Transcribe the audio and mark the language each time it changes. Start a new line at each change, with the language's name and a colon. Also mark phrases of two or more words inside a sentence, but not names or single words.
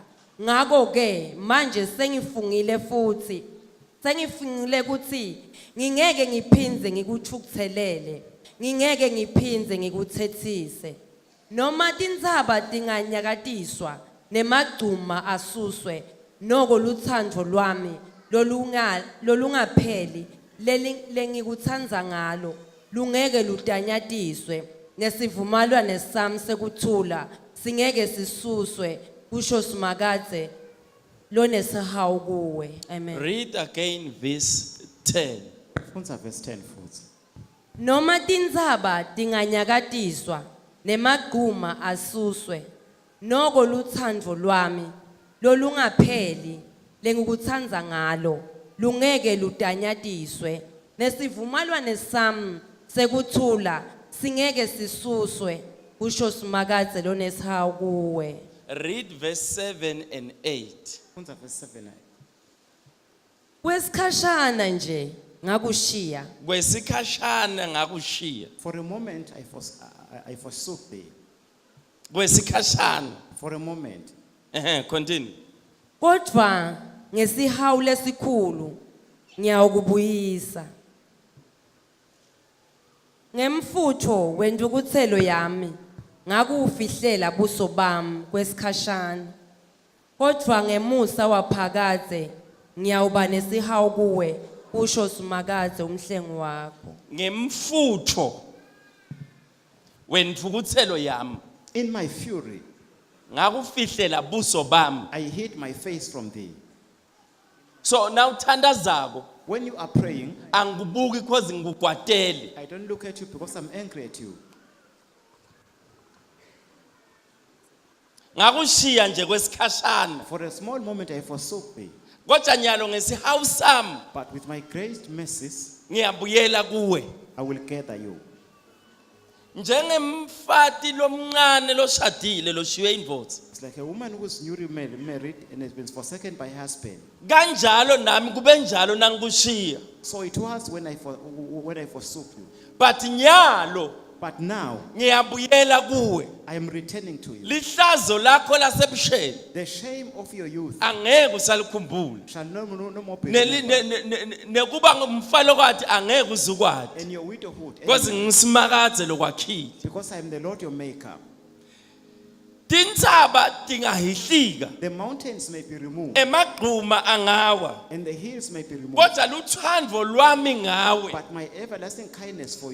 Swati: Ngakho ke manje sengifungile futhi sengifungile ukuthi ngingeke ngiphindze ngikuthukuthelele ngingeke ngiphindze ngikuthethise noma tintsaba tinganyakatiswa nemagcuma asuswe noko luthando lwami lolungapheli lengikutsandza ngalo lungeke ludanyatiswe nesivumelwano sami sekuthula singeke sisuswe kusho Simakadze lonesihawu kuwe. Amen.
English: Read again verse 10.
Swati: Funza verse 10 futhi. Noma tintsaba tinganyakatiswa nemagcuma asuswe noko luthando lwami lolungapheli lengikutsandza ngalo lungeke ludanyatiswe nesivumelwano sami sekuthula singeke sisuswe kusho Simakadze lonesihawu kuwe.
English: Read verse 7 and 8.
Swati: Funza verse 7. Kwesikhashana nje ngakushiya Kwesikhashana ngakushiya.
English: For a moment I forsook thee.
Swati: Kwesikhashana.
English: For a moment. Continue.
Swati: kodwa ngesihawu lesikhulu ngiyawukubuyisa. Ngemfutho wentukuthelo yami ngakufihlela buso bami kwesikhashana kodwa ngemusa waphakadze ngiyawuba nesihawu kuwe kusho Simakadze umhlengi wakho. Ngemfutho wentukuthelo yami
English: In my fury
Swati: ngakufihlela buso bami.
English: I hid my face from thee. So now thandazako When you are praying,
Swati: angibuki because ngikugwadele.
English: I don't look at you because I'm angry at you.
Swati: Ngakushiya nje kwesikhashana
English: For a small moment I forsook thee.
Swati: kodwa nyalo ngesihawu sami
English: But with my great mercies
Swati: ngiyabuyela kuwe.
English: I will gather you.
Swati: Njengemfati lomncane loshadile loshiwe indvodza.
English: It's like a woman who's newly married and has been forsaken by her husband.
Swati: Kanjalo nami kube njalo nangikushiya.
English: So it was when I forsook you. But nyalo But now
Swati: ngiyabuyela kuwe.
English: I am returning to you.
Swati: Lihlazo lakho lasebusheni
English: The shame of your youth
Swati: angeke usalikhumbula.
English: shall no more be remembered.
Swati: Nekuba ngumfalo kwathi angeke uzukwadi.
English: And your widowhood,
Swati: Because ngisimakadze lokwakhile.
English: because I am the Lord your maker.
Swati: Tintsaba tingahihlika.
English: The mountains may be removed
Swati: Emagquma angawa.
English: and the hills may be removed.
Swati: Kodwa luthando lwami ngawe
English: But my everlasting kindness for you